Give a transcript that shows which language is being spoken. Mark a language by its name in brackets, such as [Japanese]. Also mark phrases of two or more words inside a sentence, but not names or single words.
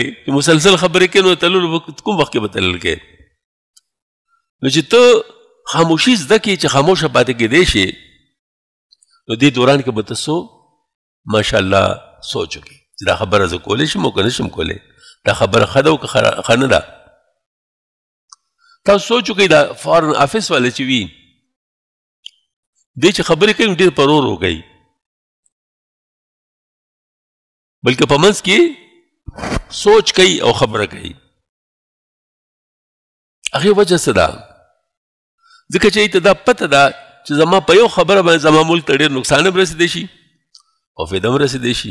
[Pashto] چې مسلسل خبرې کوې نو تللو کوم وخت کې به تلل کې؟ نو چې ته خاموشي زده کړې چې خاموشه پاتې کېدی شي، نو دې دوران کې به ته ماشاءالله سوچ وکړې چې دا خبره زه کولی شم او که نه شم کولی، دا خبره ښه ده او که ښه نه ده. تاسو سوچ وکړئ دا [English] foreign office [Pashto] والے چې وي دې چې خبرې کوي ډېر په ورو ورو کوي، بلکې په منځ کې سوچ کوي او خبره کوي. هغې وجه څه ده؟ ځکه چې ته دا پته ده چې زما په یو خبره باندې زما ملک ته ډېر نقصان هم رسېدی شي او فایده هم رسېدی شي.